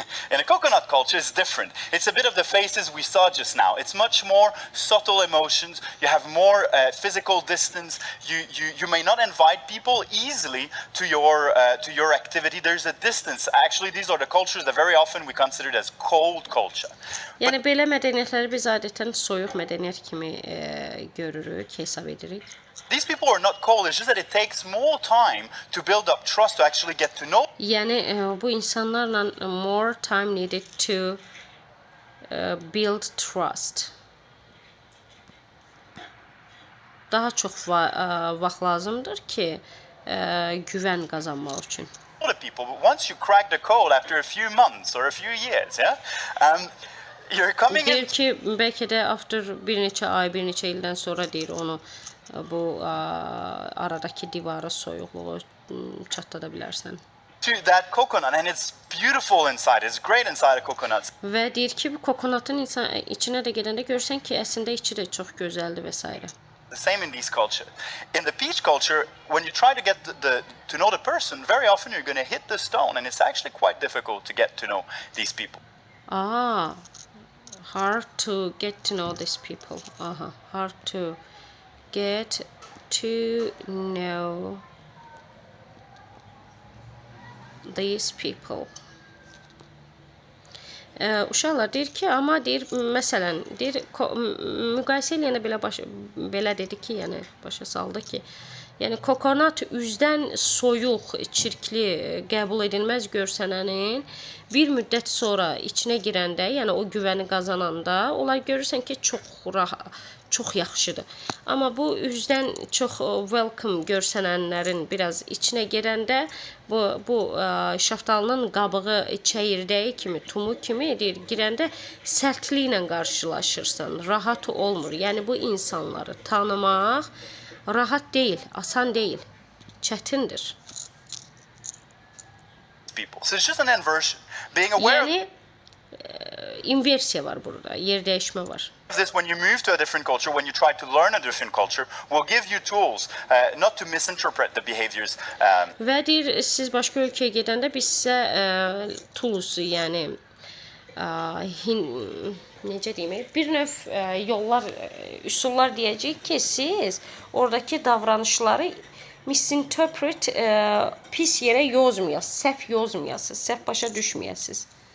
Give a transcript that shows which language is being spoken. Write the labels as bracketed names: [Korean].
[English] In a coconut culture, it's different. It's a bit of the faces we saw just now. It's much more subtle emotions. You have more physical distance. You may not invite people easily to your activity. There's a distance. Actually, these are the cultures that very often we consider as cold culture. [Azerbaijani] Yəni belə mədəniyyətləri biz adətən soyuq mədəniyyət kimi görürük, hesab edirik. [English] These people are not cold. It's just that it takes more time to build up trust to actually get to know [Azerbaijani] Yəni bu insanlarla [English] more time needed to build trust. [Azerbaijani] Daha çox vaxt lazımdır ki, güvən qazanmaq üçün. [English] the people. But once you crack the code after a few months or a few years, yeah, you're coming in. [Azerbaijani] Deyir ki, bəlkə də [English] after [Azerbaijani] bir neçə ay, bir neçə ildən sonra deyir onu bu aradakı divarı, soyuqluğu çatlada bilərsən. [English] To that coconut, and it's beautiful inside. It's great inside a coconut. [Azerbaijani] Və deyir ki, bu kokonatın içinə də gedəndə görsən ki, əslində içi də çox gözəldir və s. [English] The same in these cultures. In the peach culture, when you try to get to know the person, very often you're going to hit the stone, and it's actually quite difficult to get to know these people. Hard to get to know these people. Hard to get to know these people. [Azerbaijani] Uşaqlar deyir ki, amma deyir, məsələn, deyir, müqayisə eləyəndə belə dedi ki, yəni başa saldı ki, yəni kokonat üzdən soyuq, çirkli, qəbul edilməz görsənənin bir müddət sonra içinə girəndə, yəni o güvəni qazananda, olay görürsən ki, çox yaxşıdır. Amma bu üzdən çox welcome görsənənlərin biraz içinə girəndə bu şaftalının qabığı çəyirdəyi kimi, tumu kimi deyir, girəndə sərtliklə qarşılaşırsan, rahat olmur. Yəni bu insanları tanımaq rahat deyil, asan deyil, çətindir. [English] People. So it's just an inversion. Being aware [Azerbaijani] Yəni inversiya var burada, yer dəyişmə var. [English] of this when you move to a different culture, when you try to learn a different culture, will give you tools not to misinterpret the behaviors. [Azerbaijani] Və deyir, siz başqa ölkəyə gedəndə biz sizə tools, yəni necə deyim, bir növ yollar, üsullar deyəcəyik ki, siz oradakı davranışları misinterpret, pis yerə yozmayasınız, səhv yozmayasınız, səhv başa düşməyəsiniz.